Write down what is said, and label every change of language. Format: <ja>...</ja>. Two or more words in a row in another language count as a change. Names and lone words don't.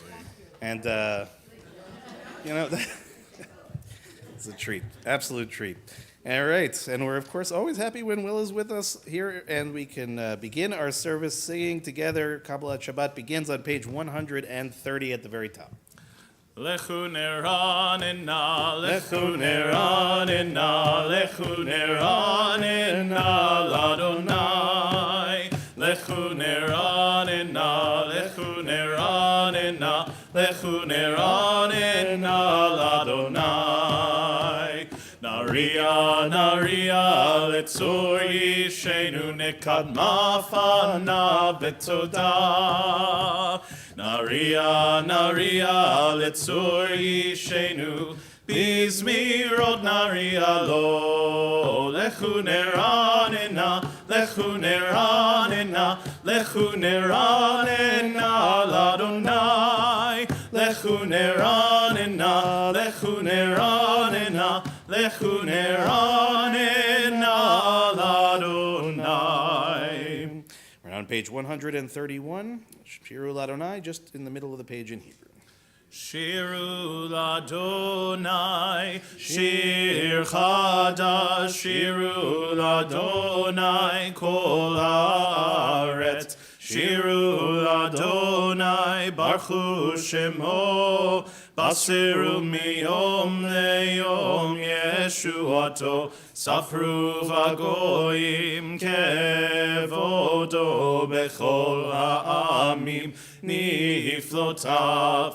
<en>And, you know, it's a treat, absolute treat. All right, and we're, of course, always happy when Will is with us here, and we can begin our service singing together.</en> <he>קבלת שבת</he> <en>begins on page 130 at the very top.</en> <he>לכו נרננה, לכו נרננה, לכו נרננה, לה. לכו נרננה, לכו נרננה, לכו נרננה, לה. נריעה, לצור ישענו נקדמה פניו בתודה. נריעה, לצור ישענו בזמירות נריע לו. לכו נרננה, לכו נרננה, לכו נרננה, לה. לכו נרננה, לכו נרננה, לכו נרננה, לה.</he> <en>We're on page 131, Shiru Ladonai, just in the middle of the page in Hebrew.</en> <he>שירו לה', שיר חדש, שירו לה', כל הארץ. שירו לה', ברכו שמו, בשרו מיום ליום ישועתו, ספרו בגוים כבודו בכל העמים נפלאותיו.</he>